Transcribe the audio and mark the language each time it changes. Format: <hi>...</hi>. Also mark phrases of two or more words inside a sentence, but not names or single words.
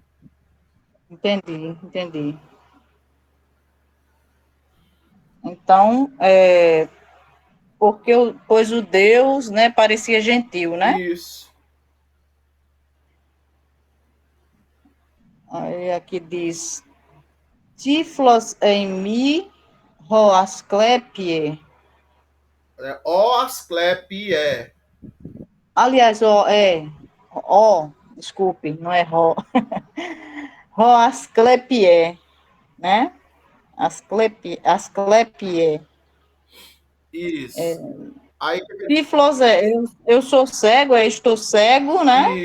<pt>Entendi. Então, pois o Deus, né, parecia gentil, né? Isso. Aí aqui diz,</pt> <el>Τυφλός εἰμι ὦ Ἀσκληπιέ.</el> <pt>O Asclepie. Aliás, desculpe, não é ro. Roasclepie, né? Asclepie. Isso. Aí, Tiflos eu sou cego, estou cego, né?</pt>